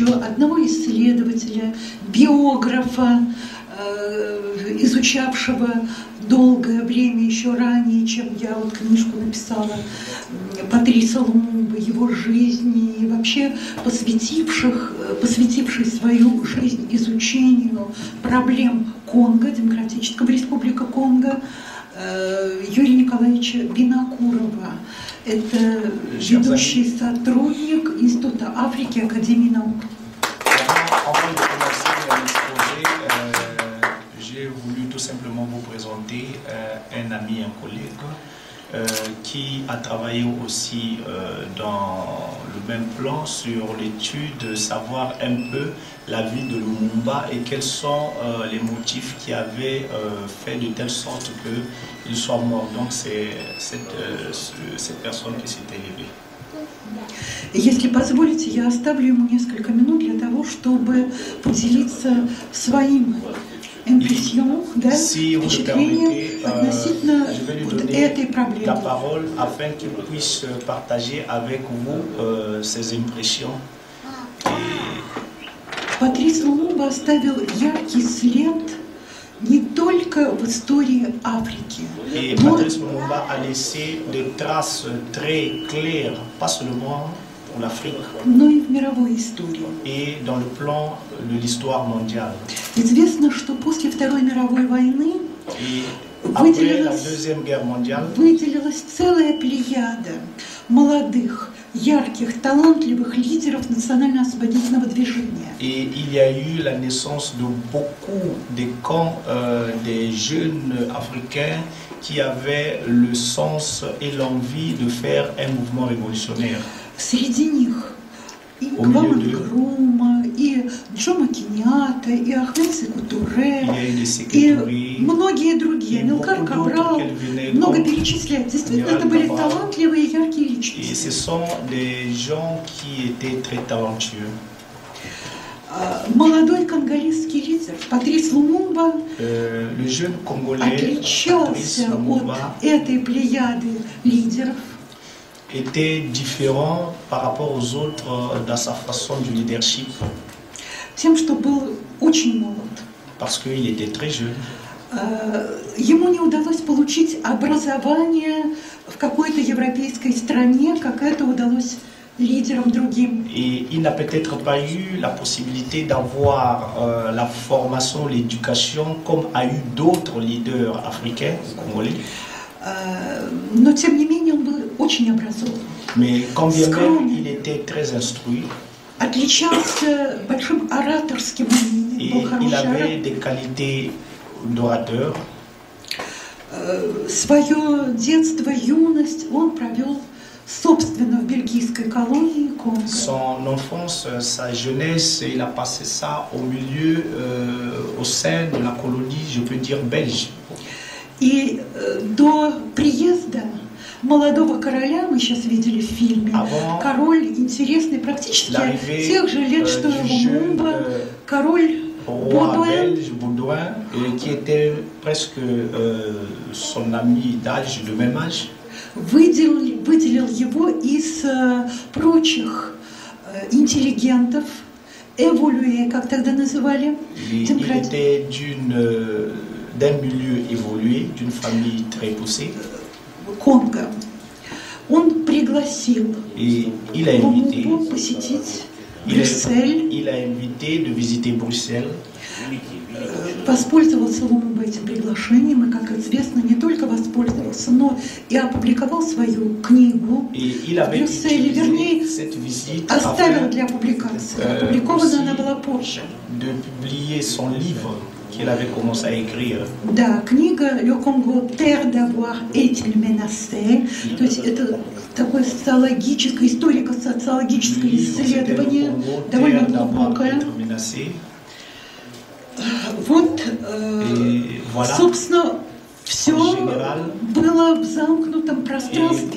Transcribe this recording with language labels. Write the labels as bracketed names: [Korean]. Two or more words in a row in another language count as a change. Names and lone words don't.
[Russian] одного исследователя, биографа, изучавшего долгое время, еще ранее, чем я вот книжку написала, Патриса Лумумба, его жизни, и вообще посвятивший свою жизнь изучению проблем Конго, Демократического Республика Конго, Юрия Николаевича Винокурова. Это ведущий сотрудник Института Африки Академии наук. [French] J'ai voulu tout simplement vous présenter un ami, un collègue qui a travaillé aussi dans le même plan sur l'étude de savoir un peu la vie de Lumumba et quels sont les motifs qui avaient fait de telle sorte qu'il soit mort. Donc c'est cette personne qui s'est élevée. [Russian] Если позволите, я оставлю ему несколько минут для того, чтобы поделиться своим импрессион, да, впечатлением относительно вот этой проблемы. [French] La parole afin qu'il puisse partager avec vous ses impressions. [Russian] Патрис Лумумба оставил яркий след не только в истории Африки. [French] Et Patrice Lumumba a laissé des traces très claires, pas seulement pour l'Afrique, [Russian] но и в мировой истории. [French] Et dans le plan de l'histoire mondiale. [Russian] Известно, что после Второй мировой войны [French] Après la Deuxième Guerre mondiale, [Russian] выделилась целая плеяда молодых, ярких, талантливых лидеров национально-освободительного движения. [French] Et il y a eu la naissance de beaucoup de camps des jeunes africains qui avaient le sens et l'envie de faire un mouvement révolutionnaire. [Russian] Среди них и Кваме Нкрума, и Джомо Кеньята, и Ахмед Секу Туре, и многие другие, Амилкар Кабрал, много перечислять. Действительно, это были талантливые и яркие личности. [French] Et ce sont des gens qui étaient très talentueux. [Russian] Молодой конголезский лидер Патрис Лумумба отличался от этой плеяды лидеров. [French] Était différent par rapport aux autres dans sa façon du leadership. [Russian] Тем, что был очень молод. [French] Parce qu'il était très jeune. [Russian] Ему не удалось получить образование в какой-то европейской стране, как это удалось лидерам другим. [French] Et il n'a peut-être pas eu la possibilité d'avoir la formation, l'éducation comme a eu d'autres leaders africains ou congolais. [Russian] Но тем не менее он был очень образован. [French] Mais quand bien même il était très instruit. [Russian] Отличался большим ораторским умением. [French] Et il avait des qualités d'orateur. [Russian] Свое детство, юность он провел собственно в бельгийской колонии Конго. [French] Son enfance, sa jeunesse, il a passé ça au milieu, au sein de la colonie, je peux dire belge. [Russian] И до приезда молодого короля, мы сейчас видели в фильме, король интересный, практически тех же лет, что и Лумумба, король [French] Baudouin, qui était presque son ami d'âge, de même âge. [Russian] Выделил его из прочих интеллигентов, évolué, как тогда называли. [French] Il était d'un milieu évolué, d'une famille très poussée. [Russian] Конго. Он пригласил Лумумбу посетить Брюссель. [French] Il a invité de visiter Bruxelles. [Russian] Воспользовался Лумумба этим приглашением, и, как известно, не только воспользовался, но и опубликовал свою книгу в Брюсселе, вернее, оставил для публикации. Опубликована она была позже. [French] De publier son livre qu'il avait commencé à écrire. [Russian] Да, книга [French] «Le Congo, terre d'avoir été menacée», [Russian] то есть это такое социологическое, историко-социологическое исследование, довольно глубокое. Вот, собственно, все было в замкнутом пространстве.